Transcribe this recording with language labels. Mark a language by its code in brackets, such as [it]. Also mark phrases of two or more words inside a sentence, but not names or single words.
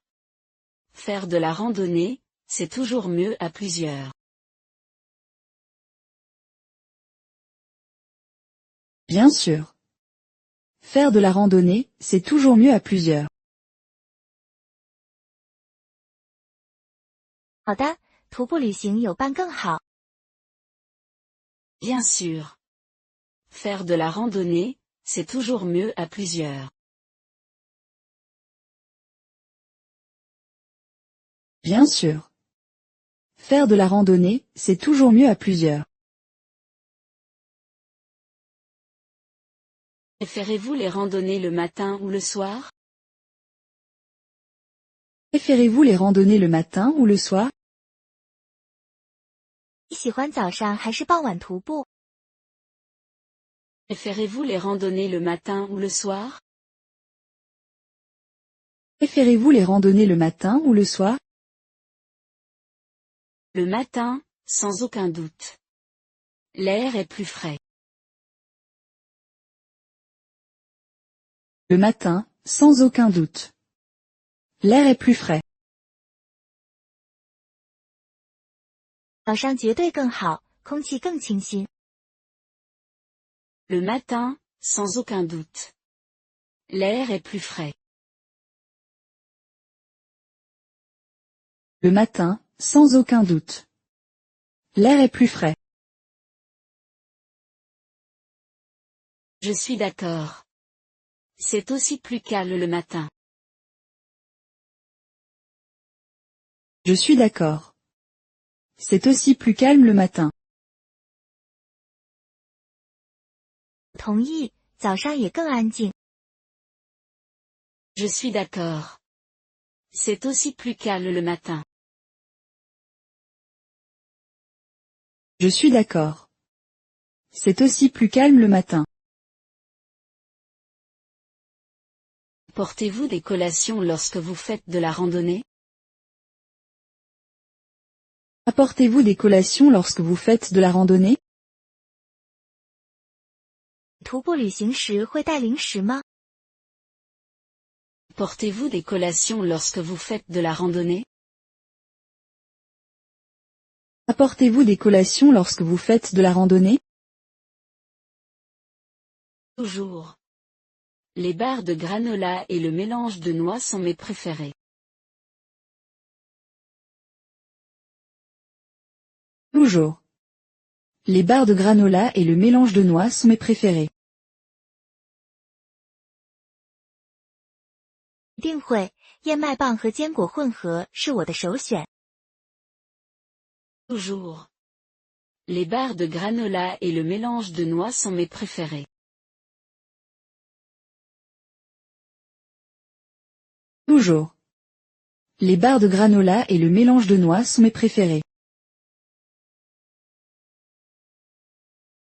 [fr] Faire de la randonnée, c'est toujours mieux à plusieurs. Bien sûr. Faire de la randonnée, c'est toujours mieux à plusieurs. [zh] 好的，徒步旅行有伴更好。 [fr] Bien sûr. Faire de la randonnée, c'est toujours mieux à plusieurs. Bien sûr. Faire de la randonnée, c'est toujours mieux à plusieurs. Préférez-vous les randonnées le matin ou le soir? Préférez-vous les randonnées le matin ou le soir? [zh] 你喜欢早上还是傍晚徒步？ [fr] Préférez-vous les randonnées le matin ou le soir? Préférez-vous les randonnées le matin ou le soir? Le matin, sans aucun doute. L'air est plus frais. Le matin, sans aucun doute. L'air est plus frais. [zh] 早上绝对更好，空气更清新。 [fr] Le matin, sans aucun doute. L'air est plus frais. Le matin, sans aucun doute. L'air est plus frais. Je suis d'accord. C'est aussi plus calme le matin. Je suis d'accord. C'est aussi plus calme le matin. [zh] 同意，早上也更安静。 [fr] Je suis d'accord. C'est aussi plus calme le matin. Je suis d'accord. C'est aussi plus calme le matin. Portez-vous des collations lorsque vous faites de la randonnée? Apportez-vous des collations lorsque vous faites de la randonnée? [zh] 徒步旅行时会带零食吗？ [fr] Portez-vous des collations lorsque vous faites de la randonnée? Apportez-vous des collations lorsque vous faites de la randonnée? Toujours. Les barres de granola et le mélange de noix sont mes préférés. Toujours. Les barres de granola et le mélange de noix sont mes préférés. [zh] 一定会，燕麦棒和坚果混合是我的首选。 [fr] Toujours. Les barres de granola et le mélange de noix sont mes préférés. Toujours. Les barres de granola et le mélange de noix sont mes préférés.